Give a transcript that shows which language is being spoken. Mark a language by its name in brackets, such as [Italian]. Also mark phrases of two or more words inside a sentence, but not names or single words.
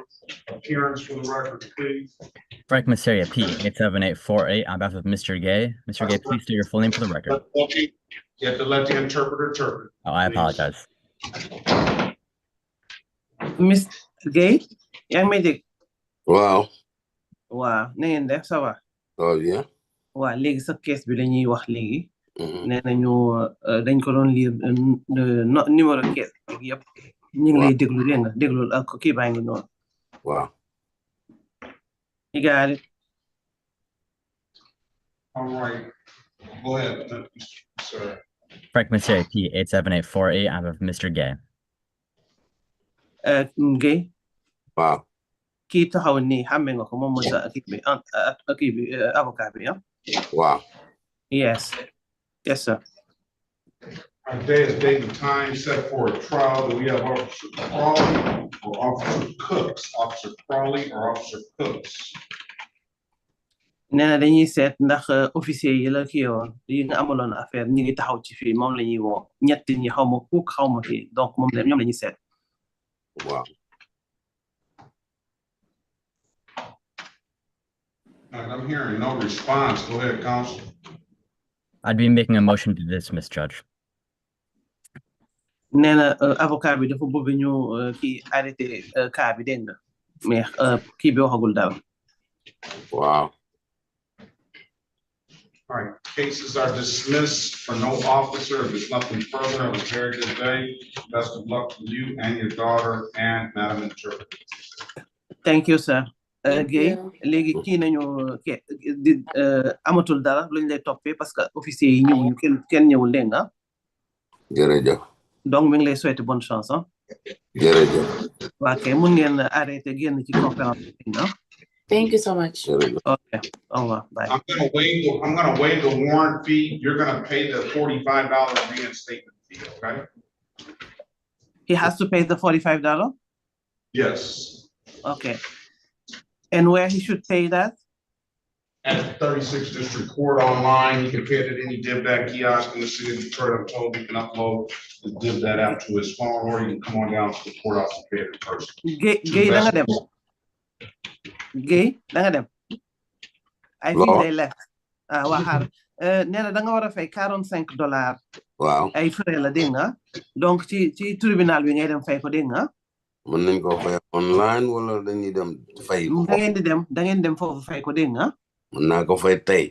[English] Appearance for the record, please. Frank Masseria, P87848 on behalf of Mr. Gay. Mr. Gay, please state your full name for the record. You have to let the interpreter interpret. Oh, I apologize. Mr. [Wolof] Gay, yaa ngi may dégg. Waaw. Waaw na ngeen def [French] ça va. [Wolof] Oh yeah. Waaw léegi sa kees bi lañuy wax léegi. Nee nañu dañ ko doon [French] lire numéro [Wolof] kees bi yëpp. Ñu ngi lay déglu dégg nga déglul ak kii baa ngi noonu. [English] Wow. You got it. All right. Go ahead, sir. Frank Masseria, P87848 on behalf of Mr. Gay. Gay. Wow. [Wolof] Kii taxaw nii xàmme nga ko moom mooy sa kii bi avocat bi ah. [English] Wow. Yes. Yes, sir. Our day is date and time set for a trial. Do we have Officer Crawley or Officer Cooks? Officer Crawley or Officer Cooks? [Wolof] Nee na dañuy seet ndax officier yi la kii yoon yi nga amaloon affaire ñi ngi taxaw ci fii moom la ñuy woo ñett ñi xaw ma ku xaw ma kii donc moom la ñoom la ñuy seet. [English] Wow. I'm hearing no response. Go ahead, counsel. I'd be making a motion to dismiss, Judge. [Wolof] Nee na avocat bi dafa bëgg ñu kii [French] arrêté cas [Wolof] bi dégg nga mais kii bi waxagul dara. [English] Wow. All right, cases are dismissed for no officer. If there's nothing further, have a very good day. Best of luck to you and your daughter and Madam Interpreter. Thank you, sir. [Wolof] Gay léegi kii nañu amatul dara luñ lay toppee [French] parce que officier [Wolof] yi ñëwuñu kenn ñëwul dégg nga. Jërëjëf. Donc mi ngi lay [French] souhaiter bonne chance [Wolof] ah. Jërëjëf. Waa kay mun ngeen arrêté génn ci conférence bi ah. [English] Thank you so much. Okay. [French] Au revoir. [English] Bye. I'm gonna waive the warrant fee. You're gonna pay the $45 reinstatement fee, okay? He has to pay the $45? Yes, Okay. And where he should pay that? at 36 District Court online. You can pay it at any DivDat kiosk in the city of Detroit. I'm told you can upload the DivDat app to his phone, or you can come on down to the courthouse and pay it in person. [Wolof] Gay, da nga dem. Gay, da nga dem. [English] I think they left. [Wolof] Waxaar. Nee na da nga war a fay $45. Waaw. Ay frais la dégg nga. Donc ci tribunal bi ngay dem fay ko dégg nga. Mën nañ ko fay online wala dañuy dem fay ko. Da ngeen dem foofu fay ko dégg nga. Mën naa ko fay tey.